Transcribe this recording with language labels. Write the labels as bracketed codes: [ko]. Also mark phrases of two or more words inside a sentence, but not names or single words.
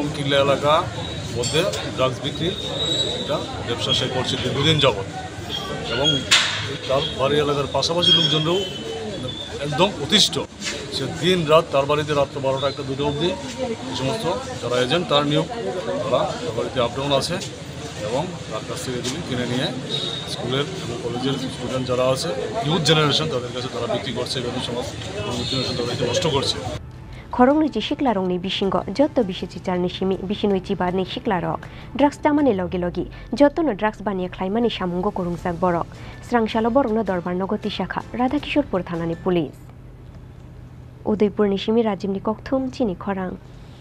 [bn] কিল্লা এলাকা মধ্যে ড্রাগস বিক্রি একটা ব্যবসা সে করছে দীর্ঘদিন যাবৎ এবং তার বাড়ি এলাকার পাশাপাশি লোকজনরাও একদম অতিষ্ঠ সে দিন রাত তার বাড়িতে রাত্র 12টা 1-2টা অবধি এই সমস্ত যারা এজেন্ট তার নিয়োগ তারা তার বাড়িতে আপডাউন আছে এবং তার কাছ থেকে এগুলি কিনে নিয়ে স্কুলের এবং কলেজের স্টুডেন্ট যারা আছে [en] youth generation [bn] তাদের কাছে তারা বিক্রি করছে এবং সমাজ [en] youth generation [bn] তাদেরকে নষ্ট করছে [trp] khorong ni shikla rong ni bisingo jotto bisichi charni simi bisinoi chibar ni shikla rok drugs tamani logi jotto no drugs bania khlaimani samungo korungsak borok srangshalo borok no dorbar nogoti shakha radhakishorpur thanani police Udaipur ni simi Rajim ni kokthum chini khorang